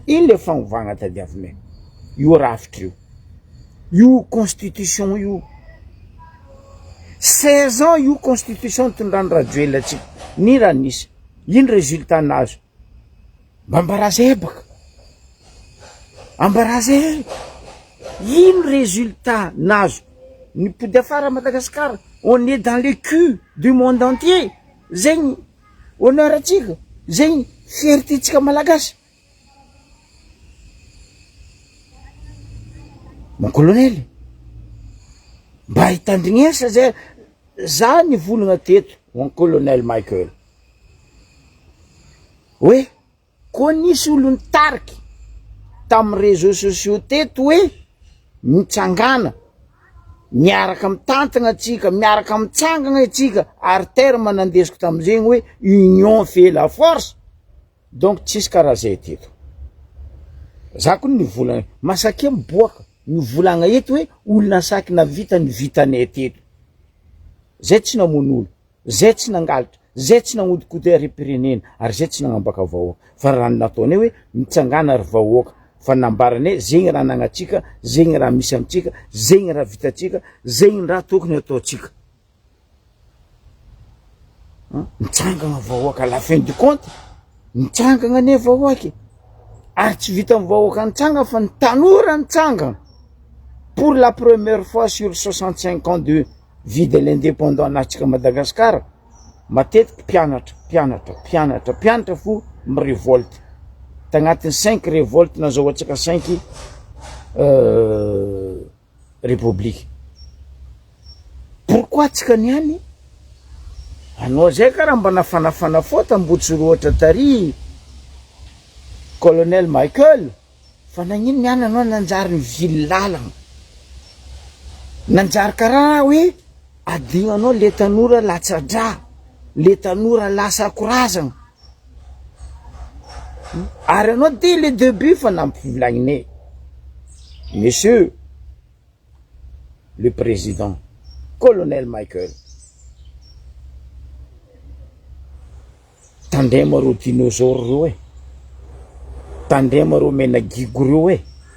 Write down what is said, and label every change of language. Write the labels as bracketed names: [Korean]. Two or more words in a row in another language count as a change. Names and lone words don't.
[Malagasy] Ino le fanovana tadiavinay? Io rafitra io constitution io 16 ans io constitution tondrany rajoelatsika ny raha nisy. Ino résultat nazo? Mbambaraza baka ambaraza ino résultat nazo? Ny pody afara Madagascar, [French] on est dans le cul du monde entier. [Malagasy] Zegny honneur atsika, zegny fierté tsika malagasy. [French] Mon colonel, [Malagasy] mba hitandrignesa zay za nivolagna teto [French] mon colonel [Malagasy] Michael hoe koa nisy olo nitariky tamin'ny [French] réseaux sociaux [Malagasy] teto hoe mitsangana miaraka mitantagna atsika, miaraka mitsangana atsika, ary terme nandesiko tamin'izegny hoe [French] union fait la force. [Malagasy] Donc tsisy karaha zay teto. Za koa nivolagna masake miboaka nivolagna eto hoe olona saky navita ny vitanay teto. Zay tsy namono olo, zay tsy nangalitra, zay tsy nagnodikody arepirenena, ary zay tsy nagnambaka vahoaka. Fa raha nataonay hoe mitsangana ary vahoaka, fa nambaranay zegny raha nagnatsika, zegny raha misy amitsika, zegny raha vitatsika, zegny raha tokony ataotsika. Mitsangana vahoaka [French] à la fin du compte, [Malagasy] mitsangana ne vahoaky. Ary tsy vita vahoaka nitsangana fa ny tanora nitsangana. [French] Pour la première fois sur 65 ans de vie de l'indépendant natsika Madagascar, [Malagasy] matetiky pianatra fo mirevolte. Tagnatin'ny 5 révolte nazahoatsika 5 république. Pourquoi tsika niany? Anao zay karaha mba nafanafana fota Ambotsoroatra tary colonel Michael, fa nagnino niany anao nanjary ny vily lalagna, nanjary karaha hoe adignanao le tanora latsadra, le tanora lasa akorazagna. Ary anao [French] dès le début [Malagasy] fa nampivolagnine, [French] monsieur le président colonel Michael, [Malagasy] tandrema ro dinosaure ro e, tandrema ro menagigo ro e.